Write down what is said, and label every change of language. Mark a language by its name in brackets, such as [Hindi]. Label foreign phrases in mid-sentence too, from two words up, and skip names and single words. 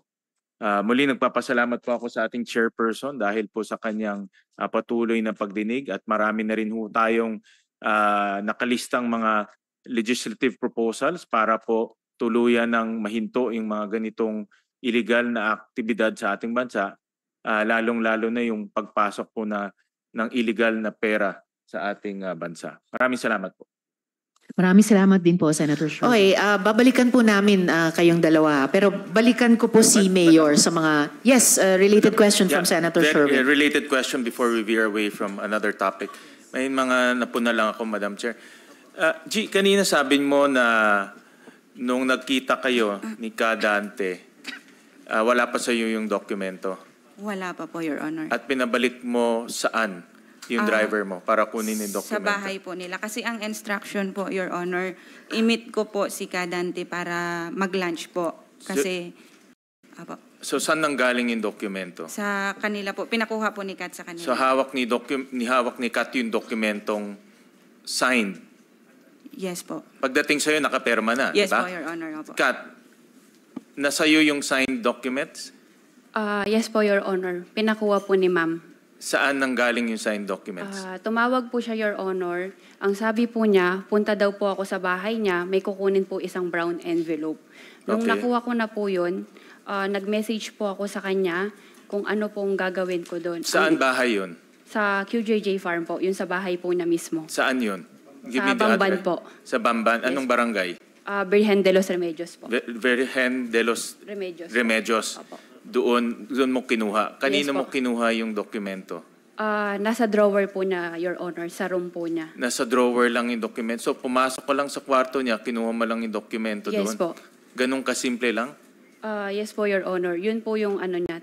[Filipino] Muli nagpapasalamat po ako sa ating chairperson dahil po sa kanyang patuloy na pagdinig at marami na rin ho tayong nakalistang mga [English] legislative proposals [Filipino] para po tuluyan ng mahinto yung mga ganitong illegal na aktibidad sa ating bansa, lalong-lalo na yung pagpasok po ng illegal na pera sa ating bansa. Maraming salamat po. Maraming salamat din po, Senator Sherwin. Okay, babalikan po namin kayong dalawa. Pero balikan ko po si Mayor sa mga... [English] Yes, related question from Senator Sherwin. Related question before we veer away from another topic. [Filipino] May mga napuna lang ako, [English] Madam Chair. [Filipino] G, kanina sabi mo na nung nagkita kayo ni Kadante, wala pa sa iyo yung dokumento. Wala pa po, [English] Your Honor. [Filipino] At pinabalik mo saan yung driver mo para kunin yung dokumento? Sa bahay po nila. Kasi ang instruction po, [English] Your Honor, [Filipino] i-meet ko po si Kadante para mag-lunch po. Kasi... So saan nanggaling yung dokumento? Sa kanila po. Pinakuha po ni Kat sa kanila. So hawak ni Kat yung dokumentong signed? Yes po. Pagdating sa'yo, nakaperma na, yes diba? Po, [English] Your Honor. [Filipino] Opo. Kat, nasa'yo yung [English] signed documents? [Filipino] Yes po, [English] Your Honor. [Filipino] Pinakuha po ni Ma'am. Saan nanggaling yung [English] signed documents? [Filipino] Tumawag po siya, [English] Your Honor. [Filipino] Ang sabi po niya, punta daw po ako sa bahay niya, may kukunin po isang [English] brown envelope. [Filipino] Nung nakuha ko na po yun, nag-message po ako sa kanya kung ano pong gagawin ko doon. Saan bahay yun? Sa QJJ Farm po, yun sa bahay po na mismo. Saan yun? Sa Bamban po. Sa Bamban? Anong barangay? Virgen de los Remedios po. Virgen de los Remedios. Opo. Doon mo kinuha. Kanino Yes, mo kinuha yung dokumento? Nasa drawer po niya, [English] Your Honor, [Filipino] sa room po niya. Nasa drawer lang yung dokumento. So pumasok ko lang sa kwarto niya, kinuha mo lang yung dokumento doon? Yes po. Ganun kasimple lang? Yes po, [English] Your Honor. [Filipino] Yun po yung ano niya.